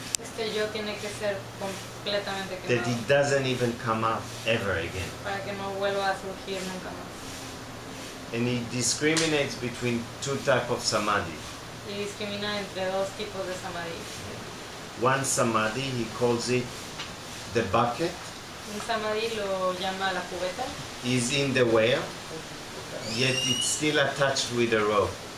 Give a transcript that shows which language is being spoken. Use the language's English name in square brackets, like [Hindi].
[Spanish] Este yo tiene que ser completamente [English] That [Spanish] quemado [English] it doesn't even come up ever again. [Spanish] para que no vuelva a surgir nunca más. [English] And he discriminates between two types of samadhi. [Spanish] Y discrimina entre dos tipos de samadhi. [English] One samadhi, he calls it the bucket, [Spanish] Un samadhi lo llama la cubeta, [English] is in the well, yet it's still attached with a rope.